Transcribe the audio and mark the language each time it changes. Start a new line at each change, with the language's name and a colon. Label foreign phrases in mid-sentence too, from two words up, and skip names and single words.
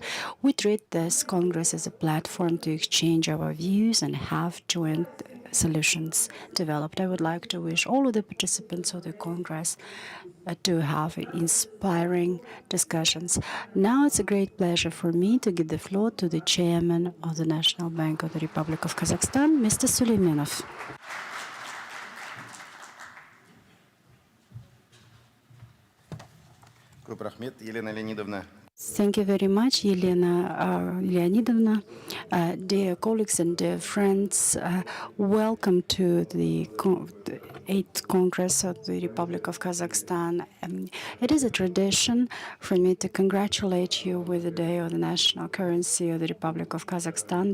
English: We treat this Congress as a platform to exchange our views and have joint solutions developed. I would like to wish all of the participants of the Congress to have inspiring discussions. Now it's a great pleasure for me to give the floor to the chairman of the National Bank of the Republic of Kazakhstan, Mr. Suleimanov.
Kazakh: Көп рахмет, Елена Леонидовна.
English: Thank you very much, Елена Leonidovna. Dear colleagues and dear friends, welcome to the 8th Congress of the Republic of Kazakhstan. It is a tradition for me to congratulate you with the Day of the National Currency of the Republic of Kazakhstan.